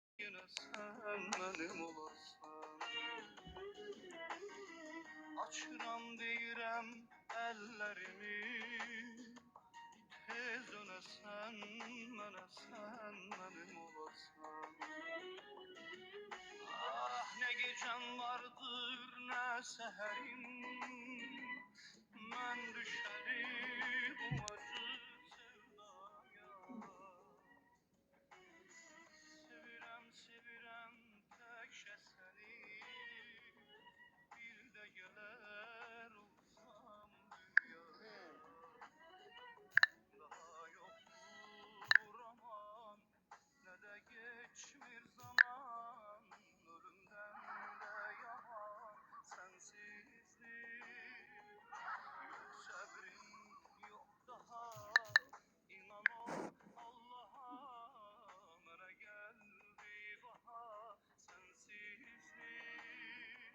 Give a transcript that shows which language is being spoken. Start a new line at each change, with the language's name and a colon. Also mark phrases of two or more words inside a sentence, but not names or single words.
Turkish: yine sen benim olasan.
Azerbaijani: Açıram deyirəm əllərimi, tez dönəsən mənə, sən mənim olasan.
Turkish: Ah, ne gecem vardır ne seherim, mən düşerim bu acı sevdaya.
Azerbaijani: Sevirəm, sevirəm təkcə səni, bir də gələr olsam dünyaya.
Turkish: Daha yoktur aman, ne de geçmir zaman, ölümden de yaman sensizlik. Yok sabrim, yok daha, inan ol Allah'a, mənə geldi bahar sensizlik.